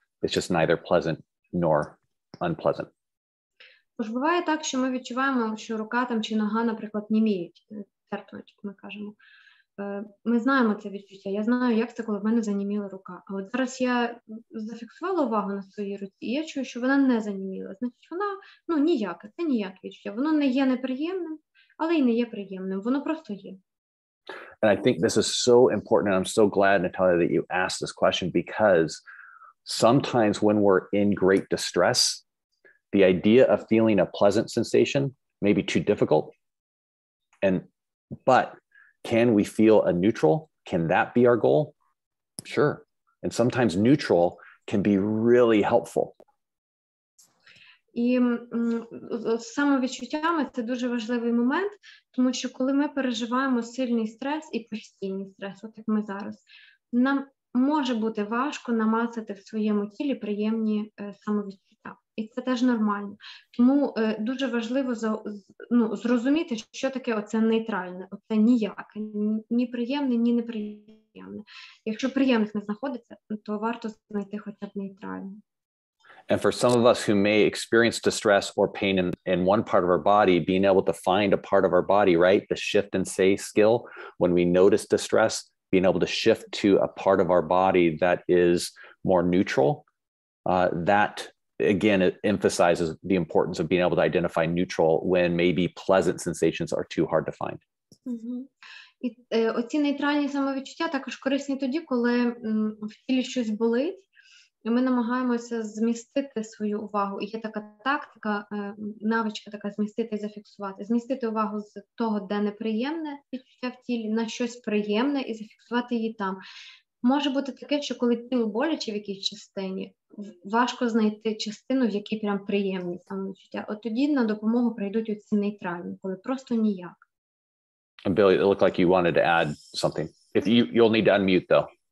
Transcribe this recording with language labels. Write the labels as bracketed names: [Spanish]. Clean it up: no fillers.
[English] It's just neither pleasant nor unpleasant. [Ukrainian] Тож буває так, що ми відчуваємо, що рука там чи нога, наприклад, німіють, терпнуть, ми кажемо. Ми знаємо це відчуття. Я знаю, як це, коли в мене заніміла рука. А от зараз я зафіксувала увагу на своїй руці, і я чую, що вона не заніміла. Значить, вона, ніяке, це ніяке відчуття. Воно не є неприємним, але й не є приємним. Воно просто є. [English] And I think this is so important. And I'm so glad, Natalia, that you asked this question, because sometimes when we're in great distress, the idea of feeling a pleasant sensation may be too difficult. But can we feel a neutral? Can that be our goal? Sure. And sometimes neutral can be really helpful. [Ukrainian] І з самовідчуттями це дуже важливий момент, тому що коли ми переживаємо сильний стрес і постійний стрес, от як ми зараз, нам може бути важко намацати в своєму тілі приємні самовідчуття. І це теж нормально. Тому дуже важливо зрозуміти, що таке оце нейтральне, оце ніяке, ні приємне, ні неприємне. Якщо приємних не знаходиться, то варто знайти хоча б нейтральне. [English] And for some of us who may experience distress or pain in one part of our body, being able to find a part of our body, right? The shift and say skill, when we notice distress, being able to shift to a part of our body that is more neutral, that again, it emphasizes the importance of being able to identify neutral when maybe pleasant sensations are too hard to find. [Ukrainian] І оці нейтральні самовідчуття також корисні тоді, коли в тілі щось болить, і ми намагаємося змістити свою увагу. І є така тактика, навичка така змістити і зафіксувати. Змістити увагу з того, де неприємне відчуття в тілі, на щось приємне і зафіксувати її там. Може бути таке, що коли тіло боляче в якійсь частині, важко знайти частину, в якій прям приємні самовідчуття. От тоді на допомогу прийдуть оці нейтральні, коли просто ніяк. [English] Billy, it looked like you wanted to add something. If you'll need to unmute though.